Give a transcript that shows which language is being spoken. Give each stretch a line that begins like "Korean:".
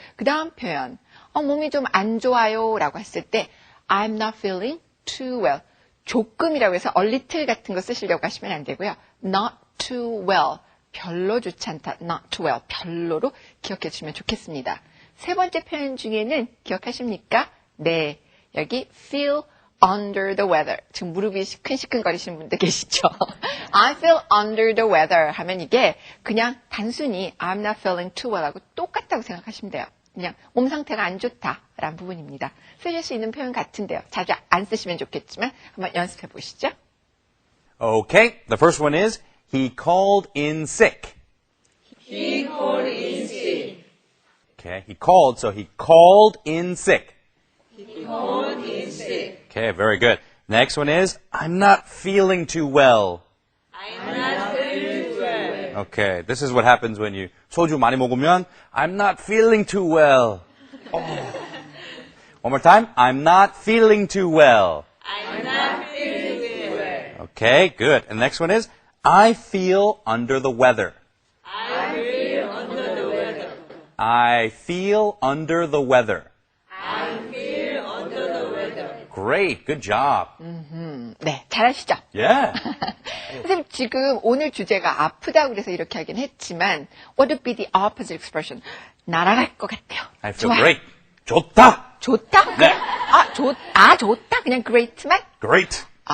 Korean: 그 다음 표현, 몸이 좀 안 좋아요 라고 했을 때
English: I'm not feeling too well.
Korean: 조금이라고 해서
English: a little
Korean: 같은 거 쓰시려고 하시면 안 되고요.
English: not too well.
Korean: 별로 좋지 않다.
English: not too well.
Korean: 별로로 기억해 주시면 좋겠습니다. 세 번째 표현 중에는 기억하십니까? 네.
English: 여기 feel under the weather.
Korean: 지금 무릎이 시큰시큰거리시는 분들 계시죠?
English: I feel under the weather
Korean: 하면 이게 그냥 단순히
English: I'm not feeling too well
Korean: 하고 똑같다고 생각하시면 돼요. 그냥 몸 상태가 안 좋다라는 부분입니다. 쓰실 수 있는 표현 같은데요. 자주 안 쓰시면 좋겠지만 한번 연습해 보시죠.
English: Okay, the first one is he called in sick. He called in sick. Okay, he called, so he called in sick. He called in sick. Okay, very good. Next one is I'm not feeling too well. I'm not feeling well. Okay, this is what happens when you
Korean: 소주 많이 먹으면
English: I'm not feeling too well. One more time. I'm not feeling too well. I'm not feeling well. Okay, good. And the next one is I feel under the weather. I feel under the weather. I feel under the weather. I feel under the weather. Great, good job.
Korean: 네, 잘하시죠?
English: Yeah.
Korean: 선생님 지금 오늘 주제가 아프다고 그래서 이렇게 하긴 했지만
English: what would be the opposite expression?
Korean: 날아갈 것 같아요.
English: I feel
Korean: 좋아. great. 좋다. 좋다? 네. 좋다. 그냥 great만?
English: Great.